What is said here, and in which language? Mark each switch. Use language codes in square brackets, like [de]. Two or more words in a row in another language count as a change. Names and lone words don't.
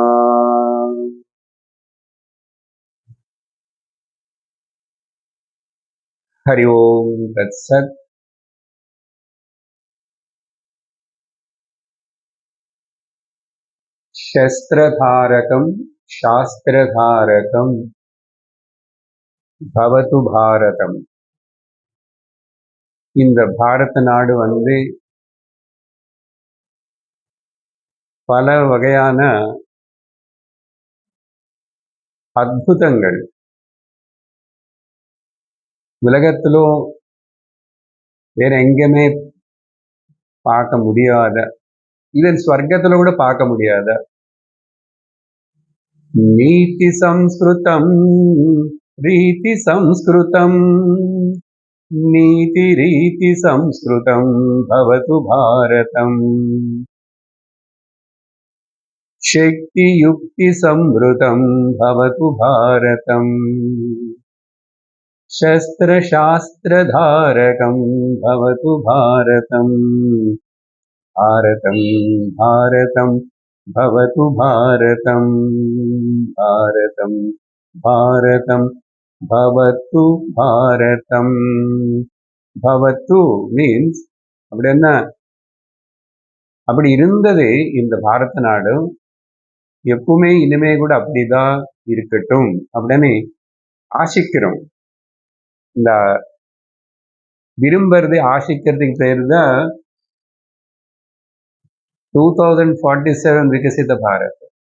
[sa] हरि ओम तत्सत्। शस्त्रधारकं शास्त्रधारकं भवतु भारतம். [ta] இந்த பாரத நாடு பல வகையான அற்புதங்கள் உலகத்திலோ வேற எங்கேயுமே பார்க்க முடியாத, ஈவன் ஸ்வர்க்கத்துல கூட பார்க்க முடியாத [sa] नीति संस्कृतं रीति संस्कृतं नीति रीति संस्कृतं भवतु भारतम्। शक्ति युक्ति संवृतं भवतु भारतम्। शस्त्र शास्त्र धारकं भवतु भारतम्। भारतं भारतं भवतु भारतम्। भारतं भारतं भवतु भारतम्. [ta] பவத்து மீன்ஸ் அப்படி என்ன, அப்படி இருந்தது இந்த பாரத நாடு, எப்பவுமே இனிமே கூட அப்படிதான் இருக்கட்டும் அப்படின்னு ஆசிக்கிறோம். இந்த விரும்புறது ஆசிக்கிறதுக்கு பேர் தான் 2047 விகசித பாரத்.